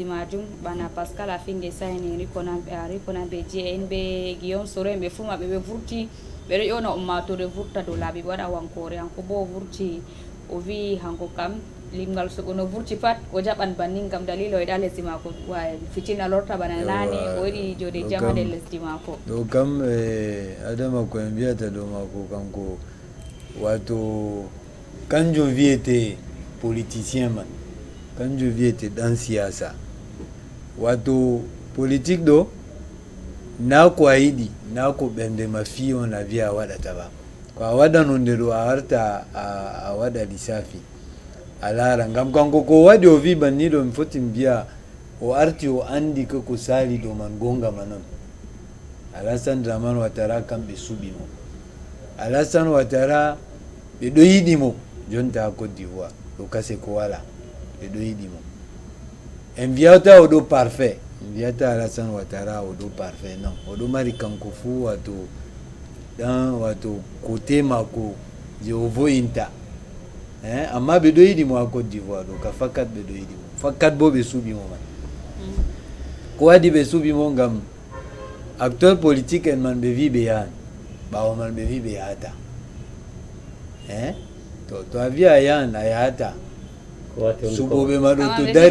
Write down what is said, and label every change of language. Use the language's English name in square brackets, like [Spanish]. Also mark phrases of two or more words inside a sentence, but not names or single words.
[Fula] majum bana Pascal Afingue sayni rikonamɓe JN ɓe Guillaume Soro ɓe fuu maɓɓe ɓe vurti ɓeɗo ƴewna ummatore vurta dow laaɓi ɓe waɗa wankore hanko bo o vurti o wi hanko kam limgal suɓo no vurti pat o jaɓan bannin gam dalila o yiɗa lesdi mako fitina lorta bana nane o yiɗi jode jam ha nder lesdi mako ɗo kam adama ko en mbiyata ɗo mako kanko wato kanjum wiyete politicien man kanjum wiyete ɗan siyasa wato politique ɗo na ko a yiɗi na ko ɓernde ma fi on a wiya a waɗata ba ko a waɗan hunde ɗo a warta a waɗa lissafi a laara ngam kanko ko waɗi o wi banni ɗo mi foti mbiya o arti o andi ko sali ɗo man gonga ma noon Alassane Dramane Ouattara kamɓe suɓi mo Alassane Ouattara ɓe ɗo yiɗi mo jonta ha Côte d'Ivoire ɗo kase ko wala ɓe ɗo yiɗi mo en wiyata o ɗo parfait Viyata Alassane Ouattara odo parfait non odo mari kanko fu wato dan wato kote mako je ovo inta amma ɓe ɗo yiɗi mo ha Côte d'Ivoire ɗo ka fakkat ɓe ɗo yiɗi mo fakkat bo ɓe suuɓi mo man ko waɗi ɓe suuɓi mo ngam [French] acteur politique [Fula] en man ɓe wi ɓe yahan ɓawo man ɓe wi ɓe yahata to a wi a yahan a yahata suɓoɓe ma ɗo to dari